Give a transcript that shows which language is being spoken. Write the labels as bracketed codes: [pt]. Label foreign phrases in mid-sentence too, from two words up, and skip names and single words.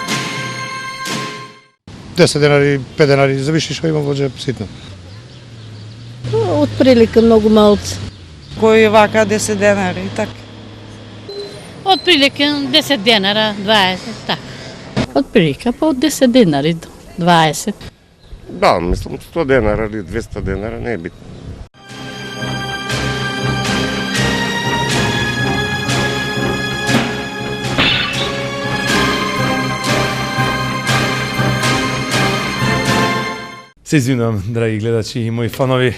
[mk] $10, $5, зависи што имам во джеп, ситно. [sr] Otprilike mnogo malce. [mk] Кој е вака 10 денари, така. [sr] Otprilike 10 dinara, 20, tako. Otprilike pa od 10 dinari do 20. [mk] Да, мислам 100 денара или 200 денара, не е битно. Се извинувам, драги гледачи и мои фанови.